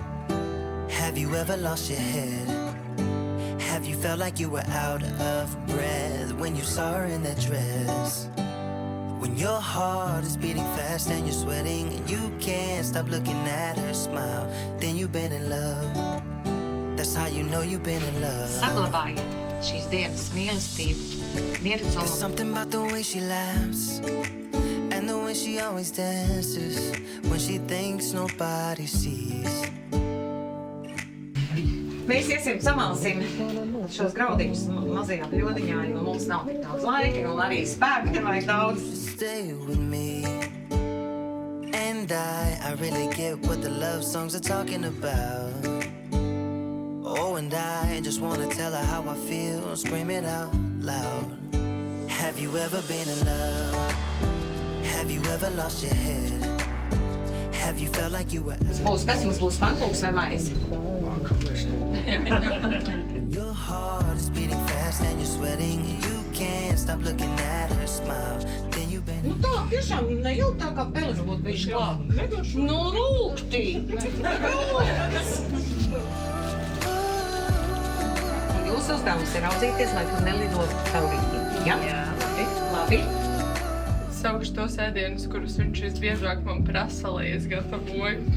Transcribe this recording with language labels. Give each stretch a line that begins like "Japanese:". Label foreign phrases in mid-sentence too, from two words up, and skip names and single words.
English: Have you ever lost your head? Have you felt like you were out of breath when you saw her in that dress? When your heart is beating fast and you're sweating and you can't stop looking at her smile, then you've been in love. That's how you know you've been in love.
Latvian: Saglabājiet šīs dienas mīlestību,
English: There's mieru something about the way she laughs and the way she always dances when she thinks nobody sees.
Latvian: Mēs iesim samalsim šos graudiņus mazajā bļodiņā, jo mums nav tik daudz laika un arī spēku nevajag daudz.
English: Stay with me. And I really get what the love songs are talking about. Oh, and I just wanna tell her how I feel, scream it out loud. Have you ever been in love? Have you ever lost your head? Have you felt like you were
Latvian: Būs, kas jums būs pankūks vai maizi?
English: Your heart is beating fast and you're sweating and you can't stop stop looking at her smile. Then you bend.
Latvian: Nu tā, tiešām nejūt tā kā peles būtu bijis klāt. Nu, rūktī! Jūsu uzdevums ir raudzīties, lai tu nelidotu taurīgi. Ja? Jā. Labi. Saukšu tos ēdienus, kurus viņš visbiežāk man prasa, lai es gatavoju.